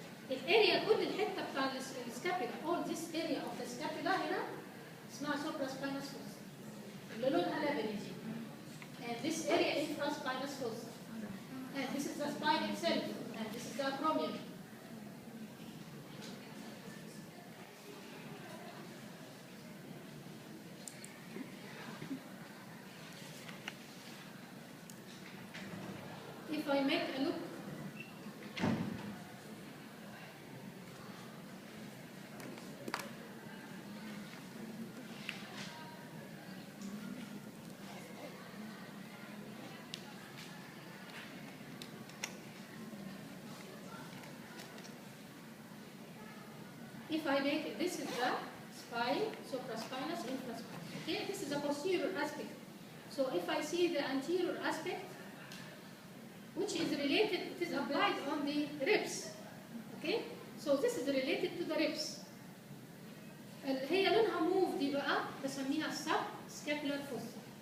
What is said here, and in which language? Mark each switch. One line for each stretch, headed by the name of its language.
Arabic: الاريا كل الحته بتاع السكابيلا
English: all this area of the scapula
Arabic: هنا اسمها supraspinous fossa اللي لونها لبني دي.
English: And this area is infraspinous fossa. And this is the spine itself. And this is the acromion. If I make a look if I make this is the spine, supraspinous, infraspinous. Okay, this is the posterior aspect. So if I see the anterior aspect, which is related, it is applied on the ribs. Okay, so this is related to the ribs.
Arabic: هي لونها موف دي بقى بسميها sub scapular fossa.